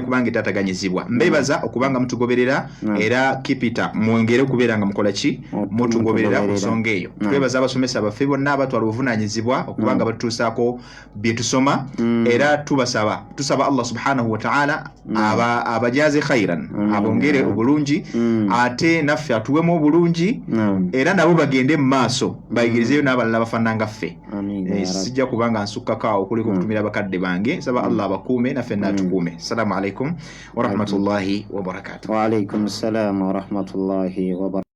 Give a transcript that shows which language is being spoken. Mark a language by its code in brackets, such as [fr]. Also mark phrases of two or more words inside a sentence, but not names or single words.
[lg] kubanga etataganyizibwa mbebaza okubanga mutugoberera era kipita mwongere okubeera nga mukola ki mutugoberera ku nsonga eyo twebaza abasomesa baffe bonna abatwala obuvunanyizibwa okubanga batutuusaako bye tusoma era tusaba Allah [ar] سبحانه وتعالى [lg] abajaze khairan abongere obulungi ate naffe atuwemu obulungi era nabo bagende mu maaso bayigirizeyo n'abalala bafaananga ffe sijja kubanga nsukkakaawo kuliko okutumira bakadde bange saba Allah abakuume naffe natukuume. [ar] السلام عليكم ورحمة الله وبركاته. وعليكم السلام ورحمة الله وبركاته.